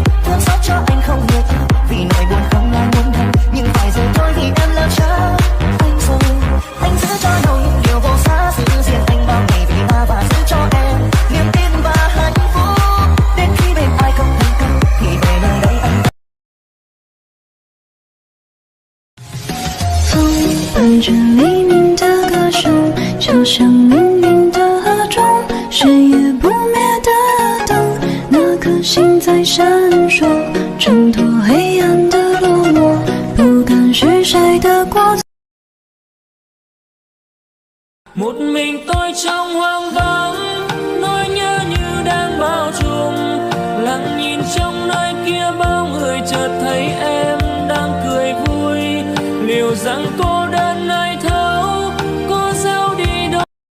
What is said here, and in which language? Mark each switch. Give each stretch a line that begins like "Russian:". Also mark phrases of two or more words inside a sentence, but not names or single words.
Vietnamese: Thương xót cho anh không nhiều vì nỗi buồn không ai muốn thân. Nhưng phải rồi thôi vì em lỡ trao anh rồi. Anh giữ cho nhau những điều vô giá, giữ riêng anh bao ngày vì ta và giữ cho em niềm tin và hạnh phúc. Đến khi bên ai không thành công thì về nơi đây anh.
Chinese: 风伴着黎明的歌声，敲响命运的河钟，谁也不灭的灯，那颗心在闪烁，挣脱黑暗的落寞，不敢是谁的过错。
Vietnamese: Một mình tôi trong hoang vắng, nỗi nhớ như đang bao trùm, lặng nhìn trong nơi kia bao người chợt thấy em đang cười vui, liệu rằng cô đơn này thấu có giấu đi đâu.